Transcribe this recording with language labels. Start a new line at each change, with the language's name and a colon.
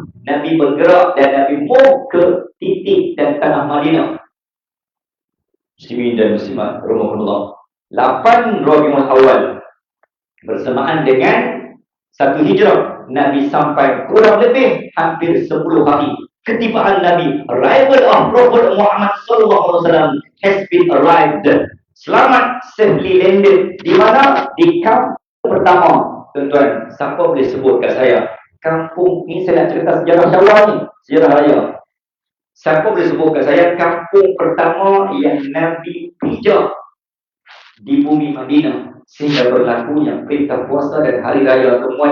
Malay: Nabi bergerak dan Nabi mau ke titik dan tanah Madinah. Muslimin dan muslimat rahimahumullah. 8 Rabiul Awal bersamaan dengan satu hijrah, Nabi sampai kurang lebih hampir 10 hari. Ketibaan Nabi,
English: arrival of Prophet Muhammad sallallahu alaihi wasallam has been arrived.
Malay: Selamat
English: safely landed.
Malay: Di mana? Di kampung pertama. Tuan-tuan, siapa boleh sebut kat saya? Kampung ni saya nak cerita sejarah Syawal ni, sejarah raya. Siapa boleh sebut kat saya kampung pertama yang Nabi pijak di bumi Madinah sehingga berlakunya perintah puasa dan hari raya.